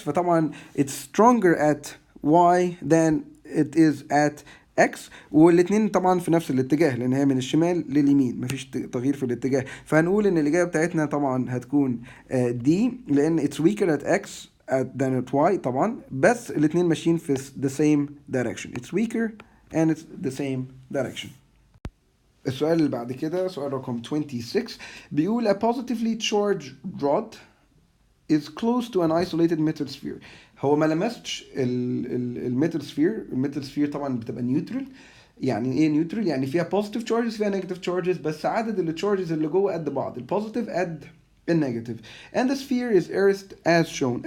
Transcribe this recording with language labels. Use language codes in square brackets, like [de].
[ar] فطبعا [en] it's stronger at y than it is at x، [ar] والاثنين طبعا في نفس الاتجاه لان هي من الشمال لليمين مفيش تغيير في الاتجاه. فهنقول ان الاجابه بتاعتنا طبعا هتكون دي، لان [en] it's weaker at x than at y [ar] طبعا، بس الاثنين ماشيين في [en] the same direction. it's weaker and it's the same direction. [ar] السؤال اللي بعد كده سؤال رقم 26 بيقول [en] a positively charged rod is close to an isolated metal sphere. [ar] هو ما لمسش الميتال سفير. الميتال سفير طبعا بتبقى نيوترال. يعني ايه نيوترال؟ يعني فيها [en] positive charges [ar] فيها [en] negative charges، [ar] بس عدد التشارجز اللي جوه قد بعض، البوزيتيف قد النيجاتيف. [en] and the sphere is earthed as shown.